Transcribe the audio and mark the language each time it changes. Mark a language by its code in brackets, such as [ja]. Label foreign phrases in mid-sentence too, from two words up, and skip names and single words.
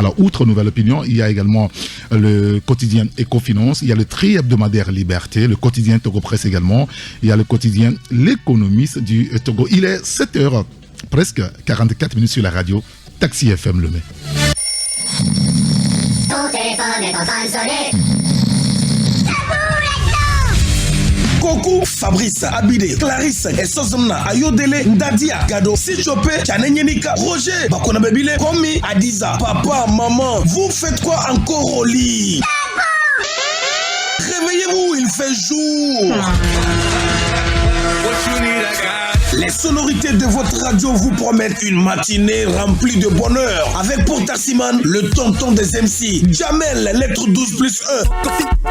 [fr] Alors outre Nouvelle Opinion, il y a également le quotidien Ecofinance, il y a le tri-hebdomadaire Liberté, le quotidien Togo Presse également, il y a le quotidien L'Économiste du Togo. Il est 7h, presque 44 minutes sur la radio Taxi FM Lemay. Ton téléphone est en train de sonner. Koku, Fabrice, Abide, Clarisse, et Sosomna, Ayodele, Ndadia, Gado, Sichope, Tchanenyenika, Roger, Bakona Bebile, Komi, Adiza, papa, maman, vous faites quoi encore au lit? Réveillez-vous, il fait jour. Les sonorités de votre radio vous promettent une matinée remplie de bonheur. Avec pour Taximan, le tonton des MC, Jamel, lettre 12+1.